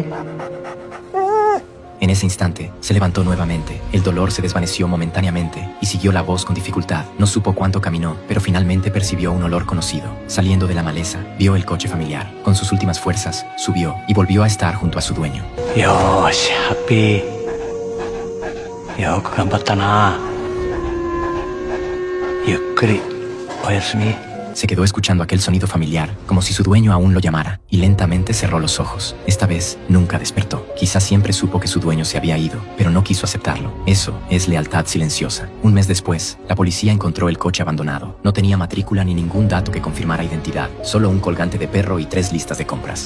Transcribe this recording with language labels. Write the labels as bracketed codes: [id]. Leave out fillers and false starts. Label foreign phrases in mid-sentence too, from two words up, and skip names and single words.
[es] En ese instante, se levantó nuevamente. El dolor se desvaneció momentáneamente y siguió la voz con dificultad. No supo cuánto caminó, pero finalmente percibió un olor conocido. Saliendo de la maleza, vio el coche familiar. Con sus últimas fuerzas, subió y volvió a estar junto a su dueño. [ja] よし、Happy。よく頑張ったな. ゆっくり、おやすみ. [es] Se quedó escuchando aquel sonido familiar, como si su dueño aún lo llamara, y lentamente cerró los ojos. Esta vez, nunca despertó. Quizás siempre supo que su dueño se había ido, pero no quiso aceptarlo. Eso es lealtad silenciosa. Un mes después, la policía encontró el coche abandonado. No tenía matrícula ni ningún dato que confirmara identidad, solo un colgante de perro y 3 listas de compras.